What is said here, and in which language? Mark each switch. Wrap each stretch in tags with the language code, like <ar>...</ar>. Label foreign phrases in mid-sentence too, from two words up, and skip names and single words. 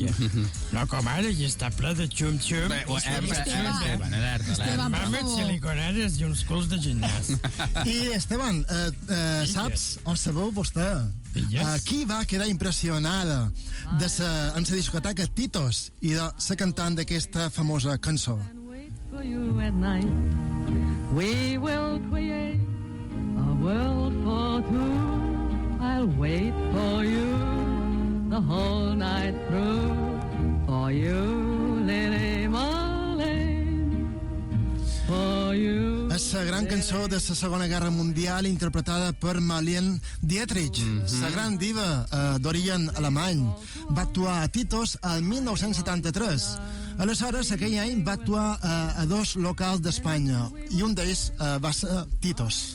<ca>No com ara, i està ple de xum-xum. Màmets, siliconades i uns culs de gimnàs. I, Esteban, saps o sabeu vostè qui va quedar impressionada en la discoteca Titos i de la cantant d'aquesta famosa cançó?</ca> <en>We will create a world for two. I'll wait for you the whole night through. For you, Lily Marlene. For you.</en> <ca>És la gran cançó de la Segona Guerra Mundial interpretada per Marlene Dietrich, la gran diva d'origen alemany. Va actuar a Titos el 1973. Aleshores, aquell any va actuar a dos locals d'Espanya i un d'ells va ser Titos.</ca>